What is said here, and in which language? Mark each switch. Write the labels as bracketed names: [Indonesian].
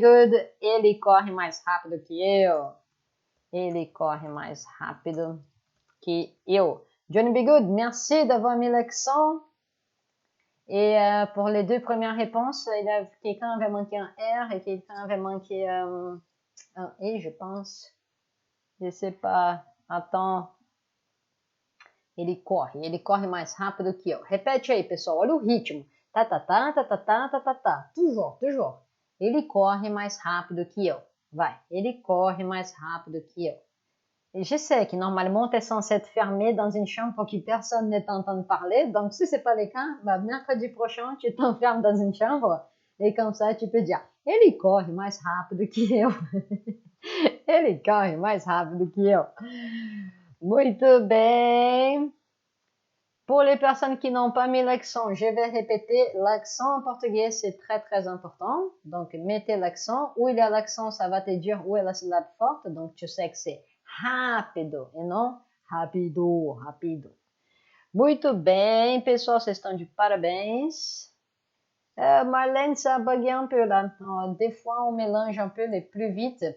[Portuguese] Good, ele corre mais rápido que eu. Ele corre mais rápido que eu. Johnny B. [French] Good, merci d'avoir mis l'accent. Et pour les deux premières réponses, quelqu'un avait manqué un R et quelqu'un avait manqué un E, je pense. Je sais pas. Attends. [Portuguese] Ele corre mais rápido que eu. Repete aí, pessoal, olha o ritmo. Tá, tá, tá, tá, tá, tá, tá, tá, tá. [French] Toujours, toujours. [Portuguese] Ele corre mais rápido que eu. Vai, ele corre mais rápido que eu. [French] Et je sais que normalement, tu es censé être fermé dans une chambre pour que personne ne t'entende parler. Donc, si ce n'est pas le cas, bah, mercredi prochain, tu t'enfermes dans une chambre. Et comme ça, tu peux dire, [Portuguese] ele corre mais rápido que eu. Ele corre mais rápido que eu. Muito bem. [French] Pour les personnes qui n'ont pas mis l'accent, je vais répéter. L'accent en portugais, c'est très, très important. Donc, mettez l'accent. Où il y a l'accent, ça va te dire où est la syllabe forte. Donc, tu sais que c'est rápido [Portuguese] e não [French] rapido, rapido. [Portuguese] Muito bem, pessoal, vocês estão de parabéns. [French] Marlène, ça a bugué un peu là. Des fois, on mélange un peu les plus vite.